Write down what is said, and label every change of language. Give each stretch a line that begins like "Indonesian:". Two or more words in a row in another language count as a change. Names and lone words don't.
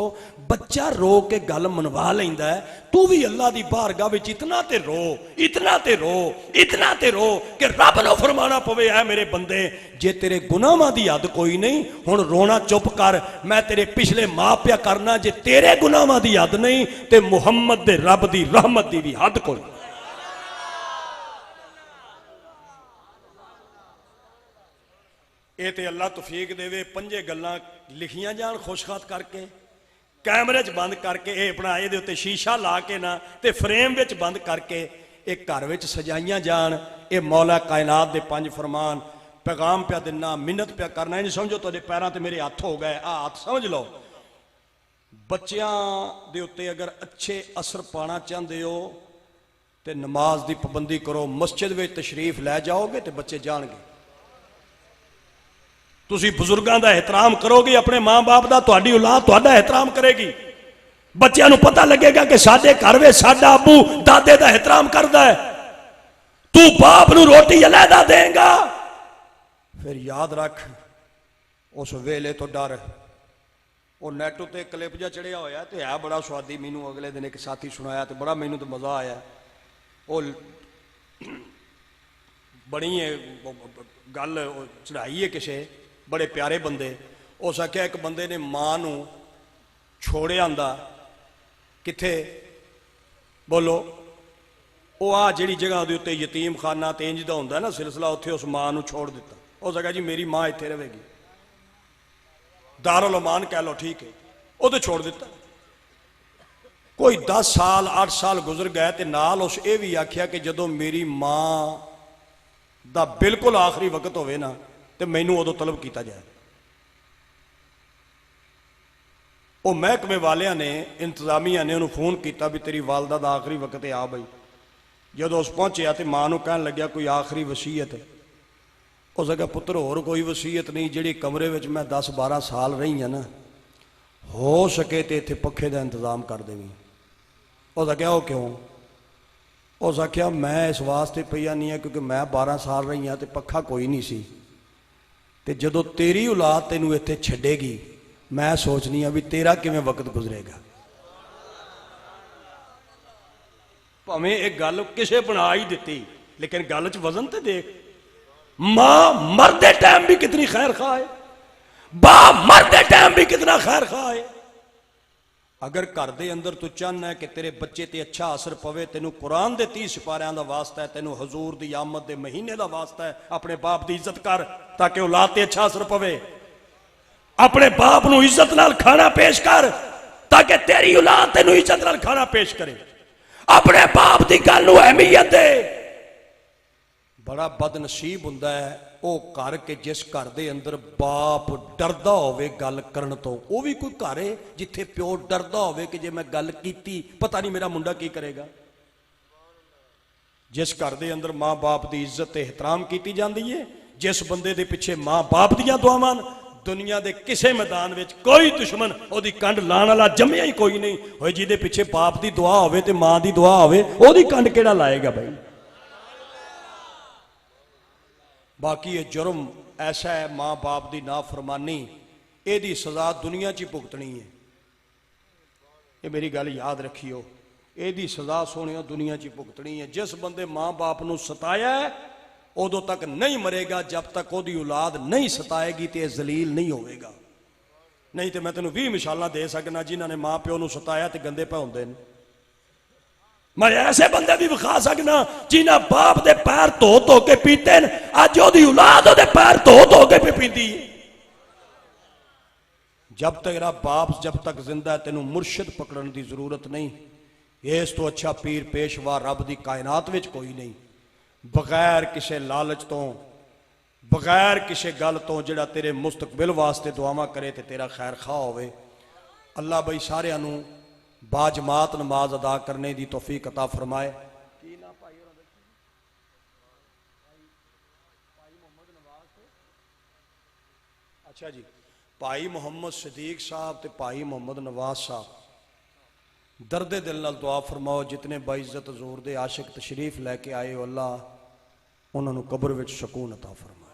Punjabi: ਬੱਚਾ ਰੋ ਕੇ ਗੱਲ ਮਨਵਾ ਲੈਂਦਾ ਹੈ, ਤੂੰ ਭੀ ਅੱਲਾਹ ਦੀ ਬਾਰਗਾਹ ਵਿਚ ਇਤਨਾ ਤੇ ਰੋ, ਇਤਨਾ ਤੇ ਰੋ, ਇਤਨਾ ਤੇ ਰੋ ਕਿ ਰੱਬ ਨੂੰ ਫ਼ਰਮਾਨਾ ਪਵੇ ਹੈ ਮੇਰੇ ਬੰਦੇ ਜੇ ਤੇਰੇ ਗੁਨਾਹਾਂ ਦੀ ਹੱਦ ਕੋਈ ਨਹੀਂ, ਹੁਣ ਰੋਣਾ ਚੁੱਪ ਕਰ, ਮੈਂ ਤੇਰੇ ਪਿਛਲੇ ਮਾਫ਼ ਪਿਆ ਕਰਨਾ। ਜੇ ਤੇਰੇ ਗੁਨਾਹਾਂ ਦੀ ਹੱਦ ਨਹੀਂ ਤੇ ਮੁਹੰਮਦ ਦੇ ਰੱਬ ਦੀ ਰਹਿਮਤ ਦੀ ਭੀ ਹੱਦ ਕੋਈ। ਇਹ ਤੇ ਅੱਲਾ ਤੌਫੀਕ ਦੇਵੇ, 5 ਗੱਲਾਂ ਲਿਖੀਆਂ ਜਾਣ ਖੁਸ਼ਖਾਤ ਕਰਕੇ, ਕੈਮਰੇ 'ਚ ਬੰਦ ਕਰਕੇ, ਇਹ ਆਪਣਾ ਇਹਦੇ ਉੱਤੇ ਸ਼ੀਸ਼ਾ ਲਾ ਕੇ ਨਾ ਤੇ ਫਰੇਮ ਵਿੱਚ ਬੰਦ ਕਰਕੇ ਇਹ ਘਰ ਵਿੱਚ ਸਜਾਈਆਂ ਜਾਣ। ਇਹ ਮੌਲਾ ਕਾਇਨਾਤ ਦੇ 5 ਫਰਮਾਨ। پیغام پیا دینا، منت پیا کرنا، نہیں سمجھو تھوڑے پیراں تے میرے ہاتھ ہو گئے، ہاتھ سمجھ لو۔ بچیاں دے اتے اگر
Urdu: اچھے اثر پانا چاہتے ہو
Punjabi: تے نماز دی پابندی کرو،
Urdu: مسجد میں تشریف لے جاؤ گے
Punjabi: تے بچے جان گے۔ تسی بزرگاں دا احترام کرو گے، اپنے ماں باپ دا، تہاڈی اولاد تہاڈا احترام کرے گی۔ بچیاں نو پتہ لگے گا کہ ساڈے گھر وچ ساڈا ابو دادے دا احترام کردا ہے، تو باپ نو روٹی علیحدہ دیں گا، پھر یاد رکھ اس ویلے تو ڈر۔ وہ نیٹ تے کلپ جا چڑھیا ہویا تے ہے بڑا سوادی، مینوں اگلے دن ایک ساتھی سنایا تے بڑا مینوں تے مزہ آیا۔ وہ بڑی گل چڑھائی ہے کسے بڑے پیارے بندے، اس آخیا ایک بندے نے ماں نو چھوڑیا آندا کتھے بولو، وہ آ جڑی جگہ دے اتنے یتیم خانہ تے انج دا ہوندا ہے نا سلسلہ، اتھے اس ماں نو چھوڑ دیتا۔ اس آخیا جی میری ماں اتھے رہے گی، دارالعمان کہہ لو، ٹھیک ہے، وہ تو چھوڑ دیتا۔ کوئی 10 سال 8 سال گزر گئے تے نال اس اے بھی آکھیا کہ جدو میری ماں دا بالکل آخری وقت ہوئے نا تے مینوں ادو طلب کیتا جائے۔ وہ محکمے والیاں نے، انتظامیہ نے انہوں فون کیتا بھی تیری والدہ دا آخری وقت ہے، آ بھائی۔ جدو اس پہنچیا تے ماں نو کہن لگیا کوئی آخری وصیت ہے؟ اس اگے پتر اور کوئی وصیت نہیں، جڑی کمرے وچ میں 10-12 سال رہی ہیں نا، ہو سکے تے ایتھے پکھے دا انتظام کر دیں۔ اس آخیا وہ کیوں؟ اس آخیا میں اس واسطے پیا نہیں ہے کیونکہ میں 12 سال رہی ہاں تے پکھا کوئی نہیں سی، تے جدو تیری اولاد تینوں ایتھے چھڈے گی میں سوچنی ہاں بھی تیرا کیویں وقت گزرے گا۔ پاویں ایک گل کسے بنا ہی دیتی لیکن گل چ وزن تے دیکھ، ماں مردے ٹائم بھی کتنی خیر خواہ ہے، باپ مردے ٹائم بھی کتنا خیر خواہ ہے۔ اگر گھر دے اندر تو چاہنا ہے کہ تیرے بچے تے اچھا اثر پوے، تینوں قرآن دے 30 سپاریاں دا واسطہ ہے، تینوں حضور دی آمد دے مہینے دا واسطہ ہے، اپنے باپ دی عزت کر تاکہ اولاد تے اچھا اثر پوے۔ اپنے باپ نو عزت نال کھانا پیش کر تاکہ تیری اولاد تینوں عزت نال کھانا پیش کرے۔ اپنے باپ دی گل نو اہمیت دے۔ بڑا بد نصیب ہوندا ہے او گھر کے جس گھر دے اندر باپ ڈردا ہوے گل کرن تو، وہ بھی کوئی گھر ہے جتھے پیو ڈردا ہوے کہ جے میں گل کیتی پتہ نہیں میرا منڈا کی کرے گا۔ جس گھر دے اندر ماں باپ دی عزت تے احترام کیتی جاندی ہے، جس بندے دے پیچھے ماں باپ دیاں دعاواں، دنیا دے کسے میدان وچ کوئی دشمن او دی کنڈ لان والا جمیا ہی کوئی نہیں ہوئے۔ جی دے پیچھے باپ دی دعا ہوے تے ماں دی دعا ہوے، او دی کنڈ کیڑا لائے گا بھائی؟ باقی یہ جرم ایسا ہے، ماں باپ دی نافرمانی، اے دی سزا دنیا چی بھگتنی ہے۔ یہ میری گل یاد رکھیو، اے دی سزا سونیو دنیا چی بھگتنی ہے۔ جس بندے ماں باپ نو ستایا ہے ادو تک نہیں مرے گا جب تک وہ دی اولاد نہیں ستائے گی تے ذلیل نہیں ہوئے گا۔ نہیں تے میں تینوں 20 مثالاں دے سکنا جنہاں نے ماں پیو نو ستایا تے گندے پہ ہوندے نے۔ میں ایسے بندے بھی بخا سکنا جنہاں باپ دے پیر دھو کے پیتے ہیں، اج وہ دی اولاد دے پیر دھو کے پہ پیندی ہے۔ جب تک تیرا باپ جب تک زندہ ہے تینوں مرشد پکڑن دی ضرورت نہیں۔ اس تو اچھا پیر پیشوا رب دی کائنات وچ کوئی نہیں۔ بغیر کسے لالچ تو، بغیر کسے گل تو، جڑا تیرے مستقبل واسطے دعاواں کرے تے تیرا خیر خواہ ہوئے۔ اللہ بھائی سارے انہوں باجماعت نماز ادا کرنے دی توفیق عطا فرمائے۔ اچھا جی، بھائی محمد صدیق صاحب تے بھائی محمد نواز صاحب درد دل نال دعا فرماؤ، جتنے باعزت حضور دے عاشق تشریف لے کے آئے ہو، اللہ انہوں نے قبر وچ سکون عطا فرمائے۔